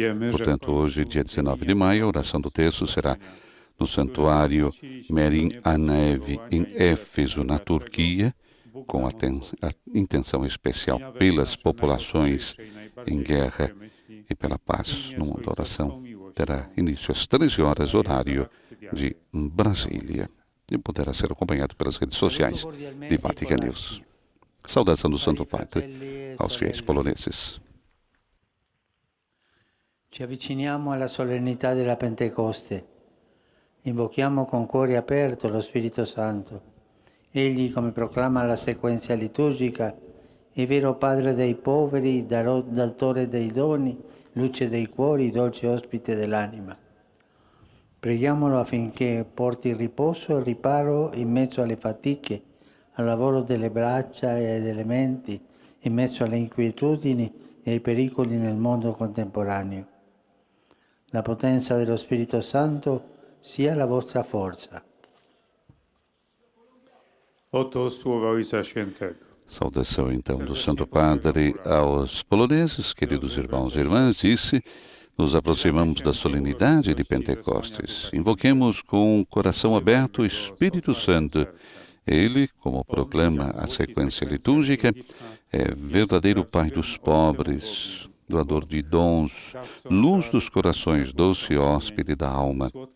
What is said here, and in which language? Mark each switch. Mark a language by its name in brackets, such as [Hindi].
[Portuguese] Portanto, hoje, dia 19 de maio, a oração do terço será no Santuário Merin Anevi, em Éfeso, na Turquia, com a intenção especial pelas populações em guerra e pela paz no mundo. A oração terá início às 13 horas, horário de Brasília, e poderá ser acompanhado pelas redes sociais de Vatican News. Saudação do Santo Padre aos fiéis poloneses. [Italian] Ci avviciniamo alla solennità della Pentecoste. Invochiamo con cuore aperto lo Spirito Santo. Egli, come proclama la sequenza liturgica, è vero Padre dei poveri, datore dei doni, luce dei cuori, dolce ospite dell'anima. Preghiamolo affinché porti riposo e riparo in mezzo alle fatiche, al lavoro delle braccia e delle menti, in mezzo alle inquietudini e ai pericoli nel mondo contemporaneo. La potenza dello Spirito Santo sia la vostra forza. [Polish] Oto słowa Ojca Świętego. [Portuguese] Saudação então do Santo Padre aos poloneses, queridos irmãos e irmãs, disse: nos aproximamos da solenidade de Pentecostes. Invoquemos com o coração aberto o Espírito Santo. Ele, como proclama a sequência litúrgica, é verdadeiro Pai dos pobres, doador de dons, luz dos corações, doce hóspede da alma.